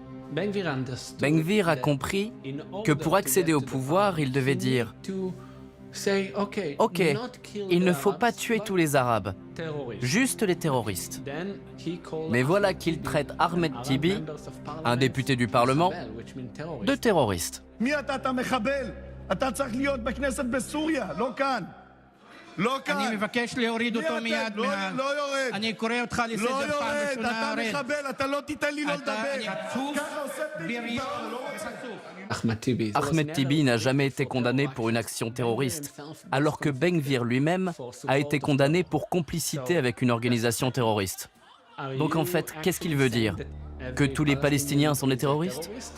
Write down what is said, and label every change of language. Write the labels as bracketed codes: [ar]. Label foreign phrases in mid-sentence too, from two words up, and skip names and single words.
[fr] Ben Gvir a compris que pour accéder au pouvoir, il devait dire « Ok, il ne faut pas tuer tous les Arabes, juste les terroristes. » Mais voilà qu'il traite Ahmed Tibi, un député du Parlement, de terroriste. [he] אני מבקש להוריד אותו מיד אני קורא אותך לסדר פעם ראשונה אתה לא תיתן לי לא לדבר [fr] Ahmed Tibi n'a jamais été condamné pour une action terroriste, alors que Ben Gvir lui-même a été condamné pour complicité avec une organisation terroriste. Donc en fait, qu'est-ce qu'il veut dire? Que tous les Palestiniens sont des terroristes?